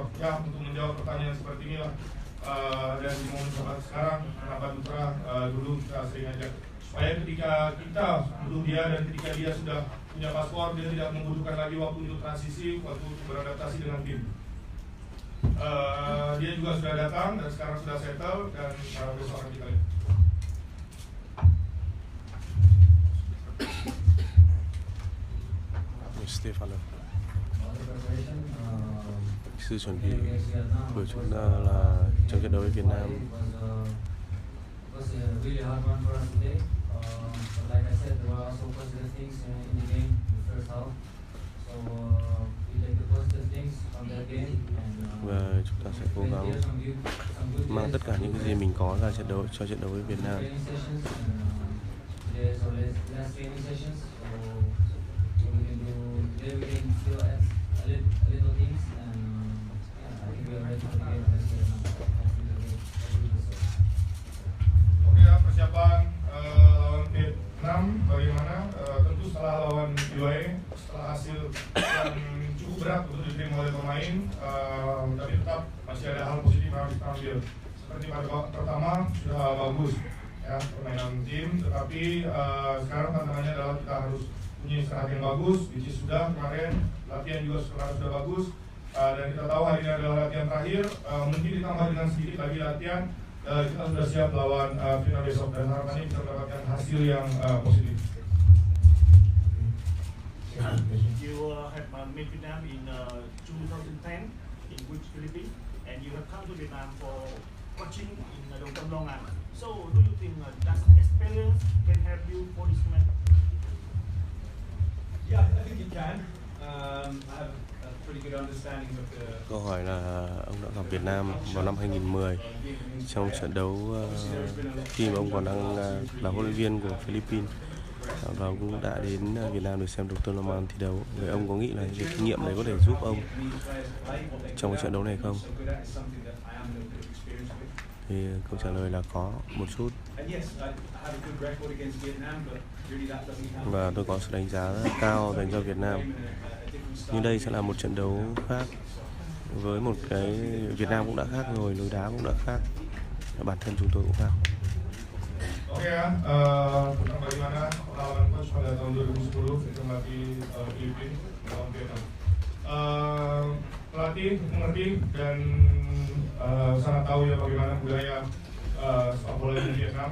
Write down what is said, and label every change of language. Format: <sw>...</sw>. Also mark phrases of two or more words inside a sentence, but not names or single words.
<id>Ya, untuk menjawab pertanyaan seperti inilah dan mau mencoba sekarang kenapa Dutra dulu kita sering ajak, supaya ketika kita butuh dia dan ketika dia sudah punya paspor, dia tidak membutuhkan lagi waktu untuk transisi, waktu untuk beradaptasi dengan tim. Dia juga sudah datang dan sekarang sudah settle, dan besok akan kita lihat. Stefano.</id> <vi>Sự chuẩn bị của chúng ta là trong trận đấu với Việt Nam.</vi> <en>Like I said, there were also positive things in the game. The first half we take the positive things from that game</en> <vi>và chúng ta sẽ cố gắng mang tất cả những cái gì mình có ra trận đấu cho trận đấu với Việt Nam.</vi> <id>Oke ya, persiapan lawan Vietnam bagaimana? Tentu setelah lawan UAE, setelah hasil yang cukup berat untuk diterima oleh pemain, tapi tetap masih ada hal positif yang harus kita ambil. Seperti pada babak pertama sudah bagus ya permainan tim, tetapi sekarang tantangannya adalah kita harus punya istirahat yang bagus,</id> <en>which is</en> <id>sudah kemarin latihan juga sudah bagus, dan kita tahu hari ini adalah latihan terakhir, mungkin ditambah dengan sedikit lagi latihan, kita sudah siap lawan final besok dan harapannya bisa mendapatkan hasil yang positif.</id> <en>You have met Vietnam in 2010 in which Philippines, and you have come to Vietnam for coaching in Long An. So, do you think that experience can help you for this match? Yeah, I think it can. I have a pretty good understanding of the.</en> <vi>Câu hỏi là ông đã gặp Việt Nam vào năm 2010 trong trận đấu khi mà ông còn đang là huấn luyện viên của Philippines, và ông cũng đã đến Việt Nam để xem đầu tiên là màn thi đấu. Vậy ông có nghĩ là cái kinh nghiệm đấy có thể giúp ông trong cái trận đấu này không? Thì câu trả lời là có một chút. Và tôi có sự đánh giá rất cao dành cho Việt Nam. Nhưng đây sẽ là một trận đấu khác, với một cái Việt Nam cũng đã khác rồi, lối đá cũng đã khác, bản thân chúng tôi cũng khác.</vi> <id>Oke ya, tentang bagaimana lawan coach pada tahun 2010 itu melatih Filipina melawan Vietnam. Pelatih mengerti dan sangat tahu ya bagaimana budaya sepak bola di Vietnam.</id>